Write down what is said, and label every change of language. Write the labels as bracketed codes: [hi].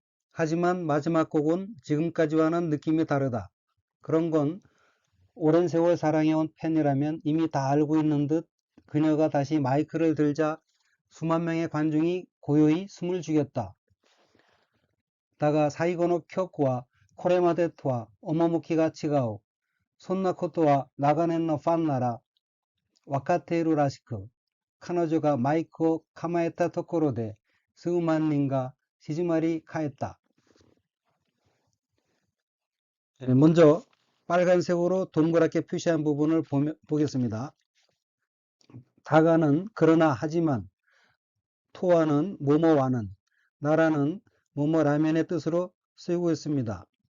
[ko] 하지만 마지막 곡은 지금까지와는 느낌이 다르다. 그런 건 오랜 세월 사랑해온 팬이라면 이미 다 알고 있는 듯 그녀가 다시 마이크를 들자 수만 명의 관중이 고요히 숨을 죽였다. [ja] 다가 사이고노 쿄쿠와 코레마데토와 오모모키가 치가오 손나코토와 나가넨のファンなら分かっているらしく、彼女がマイクを構えたところで数万人が静まり返った。 [ko] 먼저 빨간색으로 동그랗게 표시한 부분을 보겠습니다. 다가는 그러나 하지만, 토와는 뭐뭐와는, 나라는 뭐뭐라면의 뜻으로 쓰이고 있습니다.